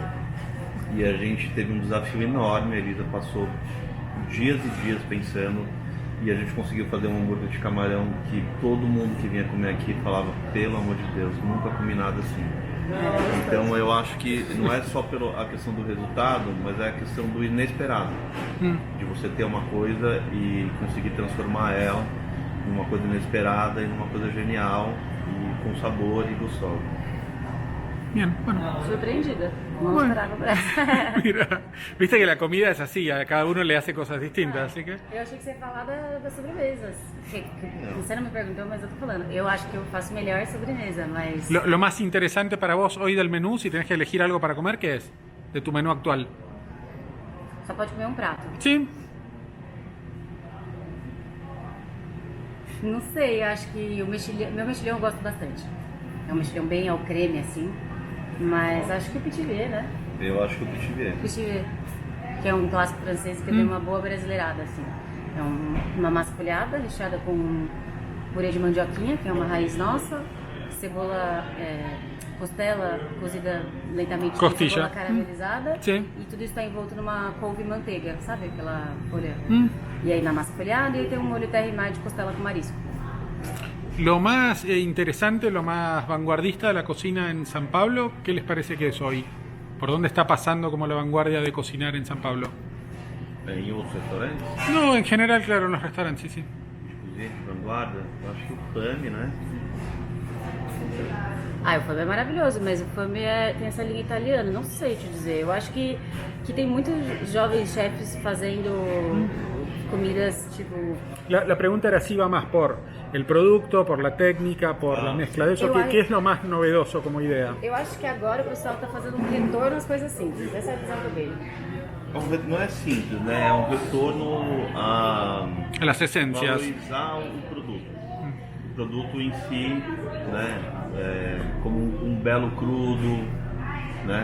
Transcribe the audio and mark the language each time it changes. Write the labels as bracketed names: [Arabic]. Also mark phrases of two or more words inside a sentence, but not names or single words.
[Portuguese] E a gente teve um desafio enorme, a Elisa passou dias e dias pensando e a gente conseguiu fazer um hambúrguer de camarão que todo mundo que vinha comer aqui falava, pelo amor de Deus, nunca comi nada assim. Então eu acho que não é só pela questão do resultado, mas é a questão do inesperado. De você ter uma coisa e conseguir transformar ela numa coisa inesperada e numa coisa genial e com sabor e gostosa. [Spanish] Bien, bueno. [Portuguese] Surpreendida. Não [Spanish] Bueno. [Portuguese] esperava por essa. [Spanish] Mira, viste que la comida es así, a cada uno le hace cosas distintas, así que... [Portuguese] Eu achei que você ia falar das sobremesas. Você não me perguntou, mas eu tô falando. Eu acho que eu faço melhor sobremesa, mas... [Spanish] Lo más interesante para vos hoy del menú, si tenés que elegir algo para comer, ¿qué es? De tu menú actual. [Portuguese] Só pode comer um prato. [Spanish] Sí. [Portuguese] Não sei, eu acho que meu mexilhão eu gosto bastante. É um mexilhão bem ao creme, assim. Mas acho que o petit vier, né? Eu acho que o petit vier. Petit vier, que é um clássico francês que tem uma boa brasileirada, assim. É uma massa folhada, recheada com purê de mandioquinha, que é uma raiz nossa, cebola, costela cozida lentamente, com [Spanish] Costilla. [Portuguese] cebola caramelizada, Sim. e tudo isso está envolto numa couve manteiga, sabe aquela folha? E aí na massa folhada, e aí tem um molho terre de costela com marisco. [Spanish] Lo más interesante, lo más vanguardista de la cocina en San Pablo, ¿qué les parece que es hoy? ¿Por dónde está pasando como la vanguardia de cocinar en San Pablo? [Portuguese] Em outros restaurantes, [Spanish] No, en general, claro, en los restaurantes, sí, sí. [Portuguese] cozinha de vanguarda, eu acho que o Fami, né? Ah, o Fami é maravilhoso, mas o Fami tem essa linha italiana, não sei te dizer. Eu acho que tem muitos jovens chefes fazendo comidas tipo... [Spanish] La pregunta era si va más por el producto, por la técnica, por la mezcla de eso. [Portuguese] Eu [Spanish] ¿Qué es lo más novedoso como idea? [Portuguese] Eu acho que agora o pessoal tá fazendo um retorno às coisas simples. Essa é a visão que eu vejo. Não é simples, né? É um retorno a [Spanish] Las esencias. [Portuguese] valorizar o produto. O produto em si, né? Como um belo crudo, né?